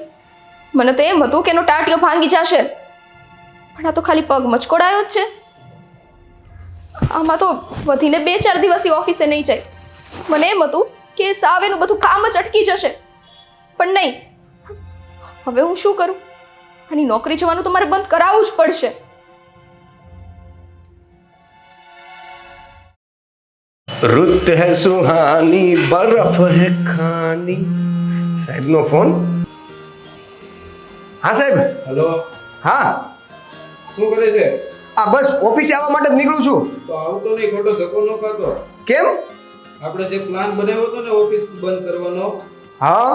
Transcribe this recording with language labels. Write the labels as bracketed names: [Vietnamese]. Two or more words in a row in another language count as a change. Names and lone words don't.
[Gujarati] મને તો એમ હતું કે એનો ટાટિયો ભાંગી જશે, પણ આ તો ખાલી પગ મચકોડાયો જ છે. આમાં તો વધીને 2-4 દિવસ ઓફિસે નહીં જાય. મને એમ હતું કે સાવ એનું બધું કામ જ અટકી જશે, પણ નહીં. હવે હું શું કરું? આની નોકરી જવાનું તો મારે બંધ કરાવવું જ પડશે. [Hindi] रुत है सुहानी बर्फ है खानी. [Gujarati] સાહેબનો ફોન. હા સાહેબ. હેલો, હા, શું કરે છે? આ બસ ઓફિસે આવવા માટે જ નીકળું છું. તો આવતો નહીં, ખોટો ધક્કો ન ખાતો. કેમ? આપણે જે પ્લાન બનાવ્યો હતો ને ઓફિસ બંધ કરવાનો, હા,